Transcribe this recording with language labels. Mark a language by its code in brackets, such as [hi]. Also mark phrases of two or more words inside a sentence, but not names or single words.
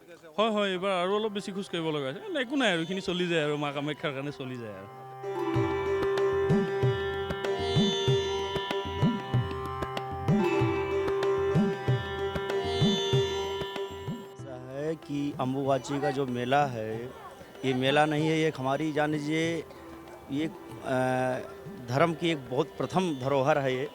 [as] হয় এইবাৰ আৰু অলপ বেছি খোজ কাঢ়িব লগা হৈছে। একো নাই আৰু এইখিনি চলি যায় আৰু মা কামাখ্যাৰ কাৰণে চলি যায় আৰু। [hi] ऐसा है कि अम्बुबाची का जो मेला है ये मेला नहीं है, ये हमारी जान लीजिए ये धर्म की एक बहुत प्रथम धरोहर है ये।